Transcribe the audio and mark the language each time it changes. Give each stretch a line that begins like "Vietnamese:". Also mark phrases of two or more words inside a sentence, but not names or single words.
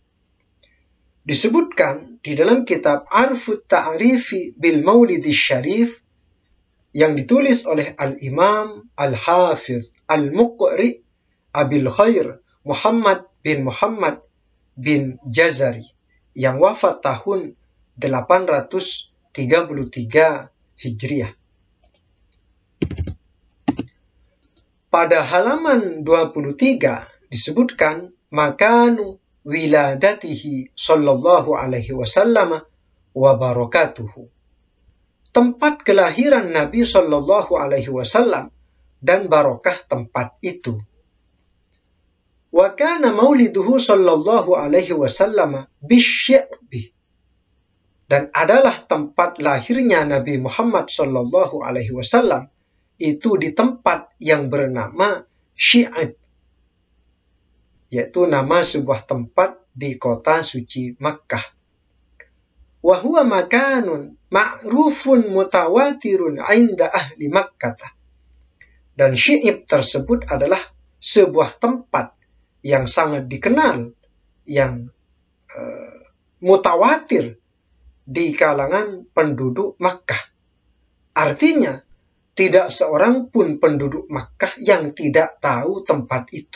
Indonesian: Disebutkan di dalam kitab Arfut Ta'rifi bil Maulidis Syarif yang ditulis oleh Al-Imam Al-Hafidh Al-Muqri Abil Khair Muhammad bin Jazari yang wafat tahun 833 Hijriah. Pada halaman 23 disebutkan
Arabic: مكان ولادته صلى الله عليه وسلم وبركته.
Indonesian: Tempat kelahiran Nabi
Arabic: صلى الله عليه وسلم
Indonesian: dan barokah tempat itu.
Arabic: وكان مولده صلى الله عليه وسلم بالشعب.
Indonesian: Dan adalah tempat lahirnya Nabi Muhammad
Arabic: صلى الله عليه وسلم
Indonesian: itu di tempat yang bernama Syi'ab, yaitu nama sebuah tempat di kota suci Makkah.
Arabic: وهو مكان معروف متواتر عند أهل مكة.
Indonesian: Dan Syi'ab tersebut adalah sebuah tempat yang sangat dikenal, yang mutawatir di kalangan penduduk Makkah. Artinya, tidak seorang pun penduduk Makkah yang tidak tahu tempat itu.